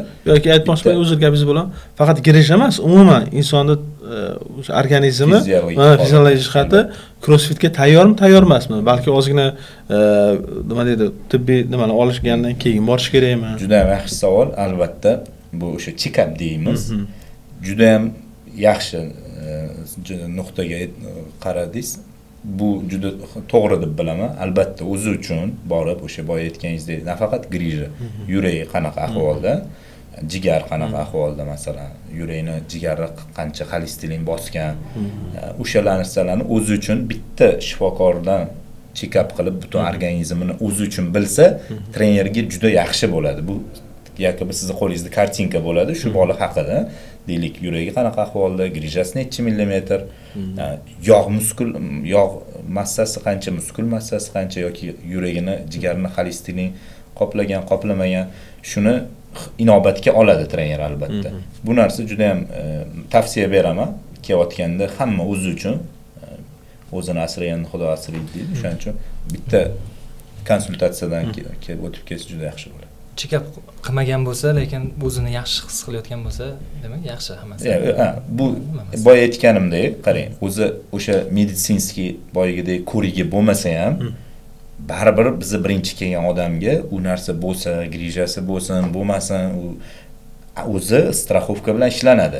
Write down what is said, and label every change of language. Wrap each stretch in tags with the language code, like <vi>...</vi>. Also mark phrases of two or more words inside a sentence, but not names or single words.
<uz>Yoki aytmoqchiman, o'zir gapingiz bilan faqat grij emas, umuman insonni o'sha organizmi fiziologik jihati crossfitga tayyormi, tayyor emasmi? Balki ozgina nima deydi, tibbiy nimalar olishgandan keyin borish kerakmi? Juda ham yaxshi savol. Albatta, bu o'sha check-up deymiz. Juda ham yaxshi nuqtaga qaradingiz. Bu juda to'g'ri deb bilaman. Albatta, o'zi uchun borib o'sha boya aytganingizdek, nafaqat grija, yuragi qanaqa ahvolda, jigar qanaqa ahvolda, masalan, yurakni jigarni qancha xolesterin bosgan, o'sha narsalarni o'zi uchun bitta shifokordan check-up qilib, butun organizmini o'zi uchun bilsa, trenerga juda yaxshi bo'ladi. Bu yoki sizni qo'lingizda kartinka bo'ladi shu bola haqida. Deylik, yuragi qanaqa ahvolda, grijasi necha millimetr, yog' massasi qancha, muskul massasi qancha yoki yuragini, jigarni xolesterin qoplagan, qoplamagan, shuni inobatga oladi trener albatta. Bu narsa juda ham tavsiya beraman. Kelayotganda hamma o'zi uchun o'zini asragan Xudo asraydi deydi. Shuning uchun bitta konsultatsiyadan kelib o'tib ketsa juda yaxshi bo'ladi. Check-up qilmagan bo'lsa, lekin o'zini yaxshi his qilayotgan bo'lsa, demak yaxshi hammasi. Bu boya aytganimdek, qarang, o'zi o'sha meditsinskiy boyagidek ko'rigi bo'lmasa ham, baribir bizni birinchi kelgan odamga u narsa bo'lsa, grijasi bo'lsin, bo'lmasin, u o'zi strafovka bilan ishlanadi.</uz>